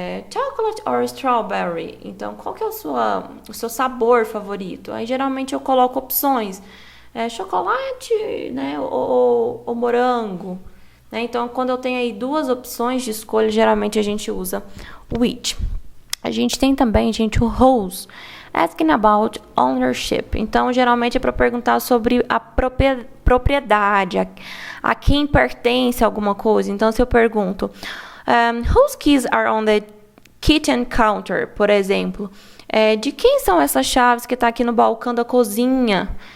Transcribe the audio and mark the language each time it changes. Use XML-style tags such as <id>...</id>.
<en>Chocolate or strawberry?</en> <pt>Então, qual que é o seu sabor favorito? Aí, geralmente, eu coloco opções. Chocolate, né? Ou morango. Né? Então, quando eu tenho aí duas opções de escolha, geralmente a gente usa which. A gente tem também, gente, o whose.</pt> <en>Asking about ownership.</en> <pt>Então, geralmente é para perguntar sobre a propriedade, a quem pertence alguma coisa. Então, se eu pergunto,</pt> <en>whose keys are on the kitchen counter,</en> <pt>por exemplo? De quem são essas chaves que estão aqui no balcão da cozinha?</pt>